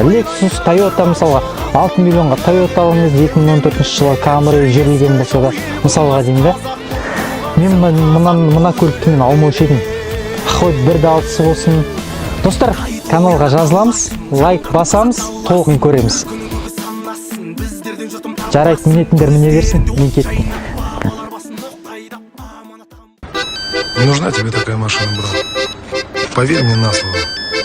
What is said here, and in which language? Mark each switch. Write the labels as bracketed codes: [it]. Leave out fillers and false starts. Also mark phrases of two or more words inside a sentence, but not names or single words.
[kk] Lexus, Toyota мысалға 6 миллионға Toyota алыңыз, 2014 жылы Camry жүрілген болса да, мысалға деймін да. Мен мына көлікті мен алмаушы едім. Хоть 1.6 болсын. Достар, каналға жазыламыз, лайк басамыз, толығын көреміз. Жарайды, мінетіндер міне берсін, мен кеттім. [ru] Не нужна тебе такая машина, брат. Поверь мне на слово.